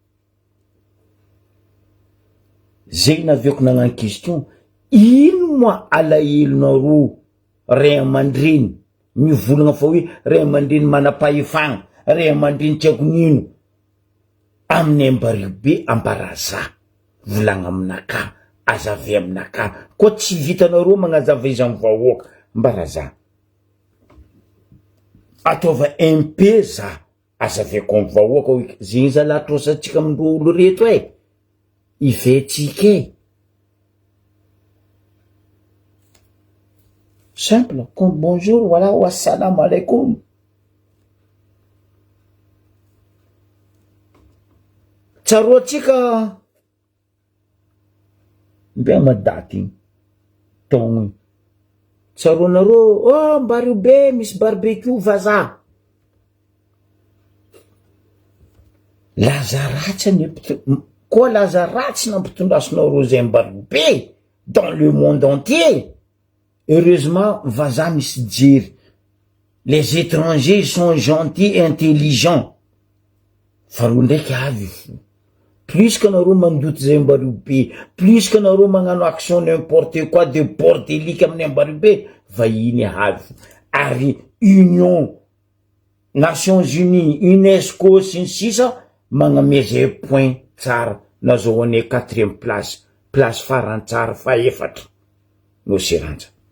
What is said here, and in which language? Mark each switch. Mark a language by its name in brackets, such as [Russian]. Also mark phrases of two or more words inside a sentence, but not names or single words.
[Malagasy] Zegny naviako nagnano question, ino moa alahelonareo ray aman-dreny mivolagna fa hoe ray aman-dreny manam-pahefagna, ray aman-dreny tsy haiko nino amin'ny Mbaribe ambaraza volagna aminaka azavy aminaka koa tsy vitanareo magnazava izy amin'ny vahoaka mbaraza ataova MP za azaveko amin'ny vahoaka hoe zegny zalahy trosatsika amindreo olo reto ivetsika [French] simple comme bonjour voilà [Arabic] والسلام عليكم. [Malagasy] Tsaroatsika mbe madaty togno tsaroanareo Mbaribe misy barbecue vaza lazaratsy koa lazaratsy nampitondrasinareo zay Mbaribe [French] dans le monde entier. [Malagasy] Heureusement vaza misy jery, [French] les étrangers sont gentils et intelligents. [Malagasy] Farou ndraiky avy fo [French] plus que [Malagasy] nareo mandoty zay Mbaribe, [French] plus que [Malagasy] nareo magnano action [French] n'importe quoi de bordelique [Malagasy] amin'ny Mbaribe, vahiny avy ary Union Nations Unies, UNESCO sy ny sisa magname zay point tsara nazahoane 4e place farantsara faefatra no siranja.